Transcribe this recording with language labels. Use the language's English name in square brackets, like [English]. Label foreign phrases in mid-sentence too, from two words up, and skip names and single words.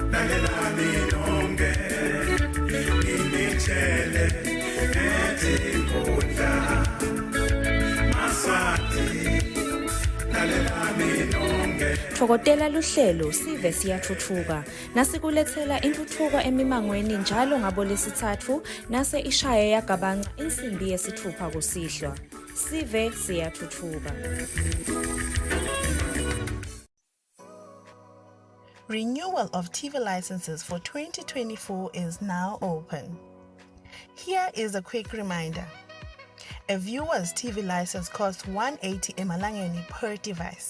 [Swati] Thokotela luhlelo sive siyathuthuka nasikulethela intuthuko emimangweni njalo ngabo lesithathu nase ishaya yagabanca insimbi yesithupha kusihlwa. Sive siyathuthuka. [English] Renewal of TV licenses for 2024 is now open. Here is a quick reminder. A viewer's TV license costs 180 emalangeni per device.